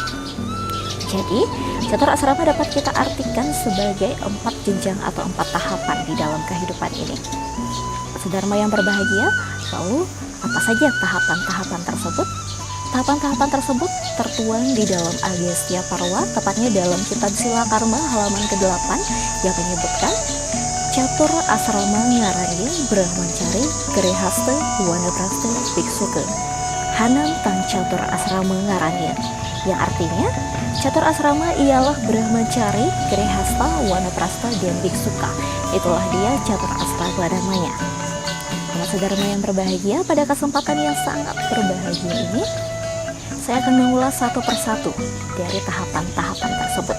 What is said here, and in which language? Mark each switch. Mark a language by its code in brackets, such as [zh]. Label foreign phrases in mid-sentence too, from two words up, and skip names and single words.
[id] Jadi, catur asrama dapat kita artikan sebagai 4 jenjang atau 4 tahapan di dalam kehidupan ini. Sedharma yang berbahagia, lalu apa saja tahapan-tahapan tersebut? Tahapan-tahapan tersebut tertuang di dalam Agastya Parwa, tepatnya dalam kitab Sila Karma halaman ke-8 yang menyebutkan [kaw] catur asrama ngarannya Brahmacari Grihasta Wanaprastha Biksuka Hanam Tang catur asrama ngarannya, [id] yang artinya catur asrama ialah Brahmacari, Grihasta, Wanaprastha dan Biksuka. Itulah dia catur asrama namanya. Umat sedharma yang berbahagia, pada kesempatan yang sangat berbahagia ini saya akan mengulas satu persatu dari tahapan-tahapan tersebut.